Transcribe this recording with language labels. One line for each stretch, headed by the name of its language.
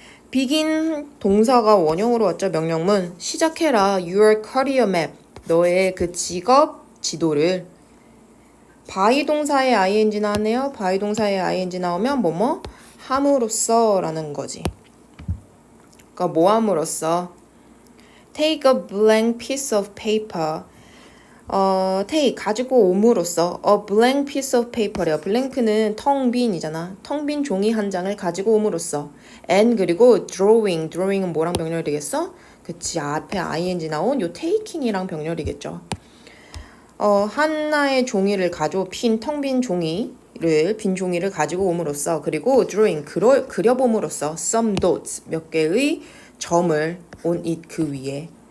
Korean: begin 동사가 원형으로 왔죠. 명령문. 시작해라.
English: Your career map.
Korean: 너의 그 직업 지도를. by 동사에 ing 나왔네요. by 동사에 ing 나오면 뭐뭐 함으로써 라는 거지. 그러니까 뭐 함으로써.
English: Take a blank piece of paper. take
Korean: 가지고 옴으로써
English: a blank piece of paper래요.
Korean: blank는 텅 빈이잖아. 텅 빈 종이 한 장을 가지고 옴으로써 and 그리고 drawing은 뭐랑 병렬이 되겠어? 그치, 앞에 ing 나온 요 taking이랑 병렬이겠죠. 하나의 종이를 텅 빈 종이를 빈 종이를 가지고 옴으로써 그리고 drawing 그려봄으로써
English: some dots
Korean: 몇 개의 점을
English: on it
Korean: 그 위에.